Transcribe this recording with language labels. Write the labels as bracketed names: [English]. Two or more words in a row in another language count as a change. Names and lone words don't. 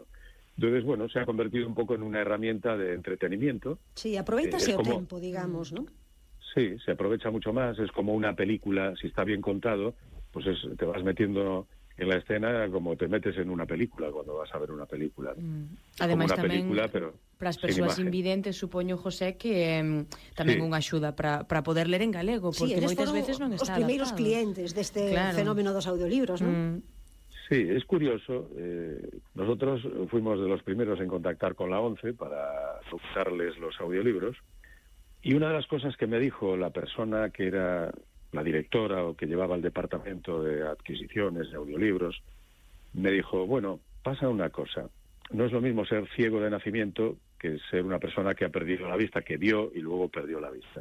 [Spanish] Entonces, bueno, se ha convertido un poco en una herramienta de entretenimiento. [Galician] Sí, aproveítase o tempo, digamos, ¿no? [Spanish] Sí, se aprovecha mucho más, es como una película, si está bien contado, pues te vas metiendo en la escena como te metes en una película cuando vas a ver una película. [Galician] Ademais, [Spanish] como una película, pero [Galician] para as persoas invidentes, supoño, José, que tamén unha axuda para poder ler en galego, porque moitas veces non está adaptado. Os primeiros clientes deste fenómeno dos audiolibros, non? [Spanish] Sí, es curioso. Nosotros fuimos de los primeros en contactar con la ONCE para buscarles los audiolibros, y una de las cosas que me dijo la persona que era la directora o que llevaba el departamento de adquisiciones de audiolibros, me dijo, bueno, pasa una cosa, no es lo mismo ser ciego de nacimiento que ser una persona que ha perdido la vista, que vio y luego perdió la vista.